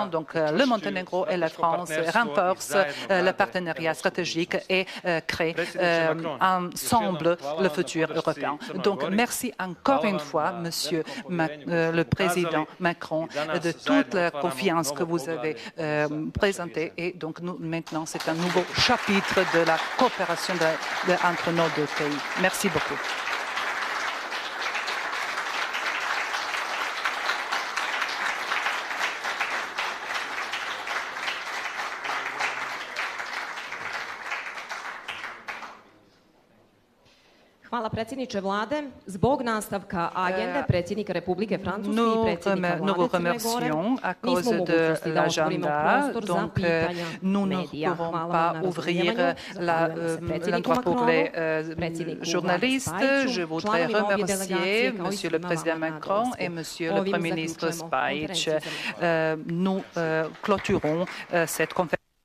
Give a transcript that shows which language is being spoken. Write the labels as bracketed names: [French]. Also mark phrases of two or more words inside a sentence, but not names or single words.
[French] Donc, le Monténégro et la France renforcent le partenariat stratégique et créent ensemble le futur européen. Donc, merci encore une fois, Monsieur le Président Macron, de toute la confiance que vous avez présentée. Et donc, maintenant, c'est un nouveau chapitre de la coopération entre nos deux pays. Merci beaucoup. [Serbian] Hvala predsjedniče vlade. Zbog nastavka agende predsjednika Republike Francuske i predsjednika vlade Crne Gore, nismo u mogućnosti da otvorimo prostor za pitanja medija. Hvala na razumijevanju. Zahvaljujemo se predsjedniku Macronu, predsjedniku [French] Journalistes, je voudrais remercier Monsieur le Président Macron et [Serbian] Ovim [French] Monsieur le Premier ministre [Serbian] zaključujemo Spajić. konferenciju za [French] Nous clôturons cette conférence.